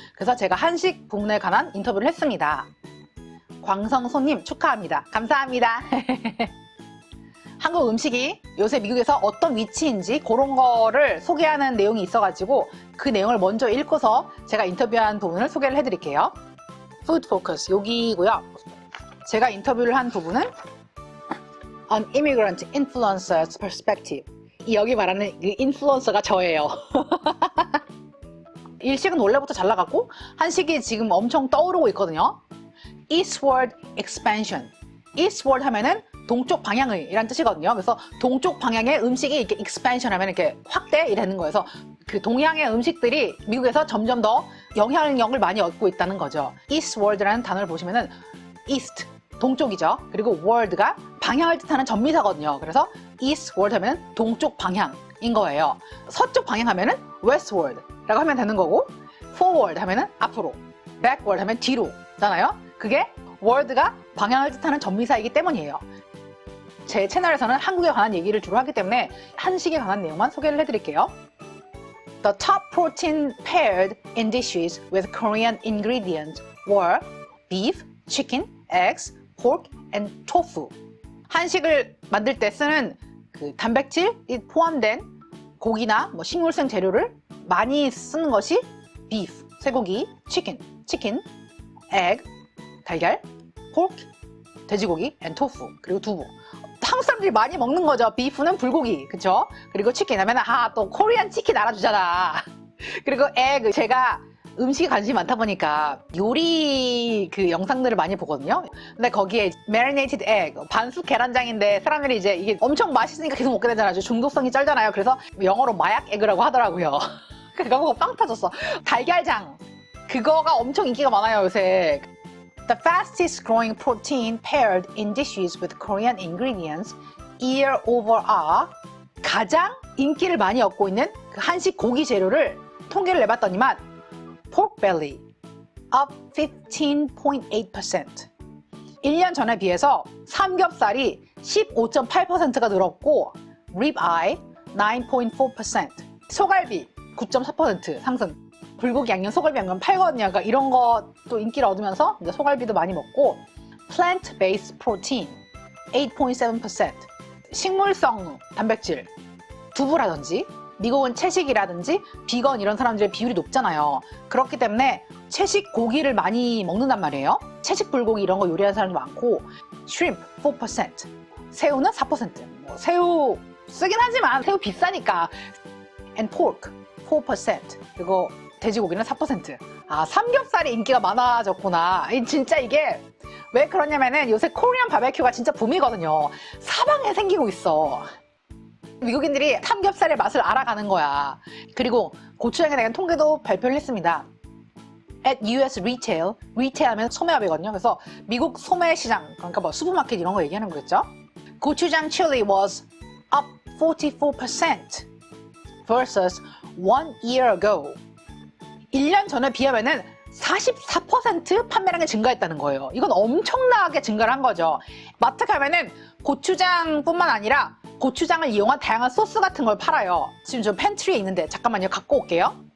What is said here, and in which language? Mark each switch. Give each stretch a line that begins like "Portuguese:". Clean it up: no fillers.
Korean: 그래서 제가 한식 부문에 관한 인터뷰를 했습니다. 광성소님 축하합니다. 감사합니다. 한국 음식이 요새 미국에서 어떤 위치인지 그런 거를 소개하는 내용이 있어가지고 그 내용을 먼저 읽고서 제가 인터뷰한 부분을 소개를 해드릴게요. Food Focus 여기고요. 제가 인터뷰를 한 부분은
English: An Immigrant Influencer's Perspective.
Korean: 여기 말하는 그 인플루언서가 저예요. 일식은 원래부터 잘 나갔고 한식이 지금 엄청 떠오르고 있거든요.
English: Eastward Expansion.
Korean: Eastward 하면은 동쪽 방향의 이란 뜻이거든요. 그래서 동쪽 방향의 음식이 이렇게 expansion 하면 이렇게 확대 이라는 거여서 그 동양의 음식들이 미국에서 점점 더 영향력을 많이 얻고 있다는 거죠. Eastward라는 단어를 보시면은 East 동쪽이죠. 그리고 word가 방향을 뜻하는 전미사거든요. 그래서 eastward 하면 동쪽 방향인 거예요. 서쪽 방향 하면은 westward 라고 하면 되는 거고 forward 하면은 앞으로, backward 하면 뒤로잖아요. 그게 word가 방향을 뜻하는 전미사이기 때문이에요. 제 채널에서는 한국에 관한 얘기를 주로 하기 때문에 한식에 관한 내용만 소개를 해드릴게요.
English: The top protein paired in dishes with Korean ingredients were beef, chicken, eggs, pork, and tofu.
Korean: 한식을 만들 때 쓰는 그 단백질이 포함된 고기나 뭐 식물성 재료를 많이 쓰는 것이 beef, 쇠고기, chicken, egg, 달걀, pork, 돼지고기, and tofu, 그리고 두부. 한국 사람들이 많이 먹는 거죠. beef는 불고기, 그쵸? 그리고 chicken 하면 또 코리안 치킨 알아주잖아. 그리고 egg, 제가 음식에 관심이 많다 보니까 요리 그 영상들을 많이 보거든요. 근데 거기에 marinated egg, 반숙 계란장인데 사람들이 이제 이게 엄청 맛있으니까 계속 먹게 되잖아요. 중독성이 쩔잖아요. 그래서 영어로 마약 에그라고 하더라고요. 그거 보고 빵 터졌어. 달걀장, 그거가 엄청 인기가 많아요 요새.
English: The fastest growing protein paired in dishes with Korean ingredients year over are,
Korean: 가장 인기를 많이 얻고 있는 그 한식 고기 재료를 통계를 내봤더니만
English: pork belly up 15.8%.
Korean: 1년 전에 비해서 삼겹살이 15.8%가 늘었고 ribeye 9.4%, 소갈비 9.4% 상승. 불고기 양념, 소갈비 양념 팔거든요. 그러니까 이런 것도 인기를 얻으면서 이제 소갈비도 많이 먹고 plant-based protein 8.7%. 식물성 단백질, 두부라든지 미국은 채식이라든지 비건 이런 사람들의 비율이 높잖아요. 그렇기 때문에 채식 고기를 많이 먹는단 말이에요. 채식 불고기 이런 거 요리하는 사람도 많고 shrimp 4%, 새우는 4%. 뭐 새우 쓰긴 하지만 새우 비싸니까. and pork 4%, 그리고 돼지고기는 4%. 삼겹살이 인기가 많아졌구나. 진짜 이게 왜 그러냐면은 요새 코리안 바베큐가 진짜 붐이거든요. 사방에 생기고 있어. 미국인들이 삼겹살의 맛을 알아가는 거야. 그리고 고추장에 대한 통계도 발표를 했습니다.
English: At US retail, retail
Korean: 하면 소매업이거든요. 그래서 미국 소매 시장, 그러니까 뭐 슈퍼마켓 이런 거 얘기하는 거겠죠.
English: 고추장 chili was up 44% versus 1 year ago.
Korean: 1년 전에 비하면은 44% 판매량이 증가했다는 거예요. 이건 엄청나게 증가를 한 거죠. 마트 가면은 고추장뿐만 아니라 고추장을 이용한 다양한 소스 같은 걸 팔아요. 지금 저 팬트리에 있는데 잠깐만요. 갖고 올게요.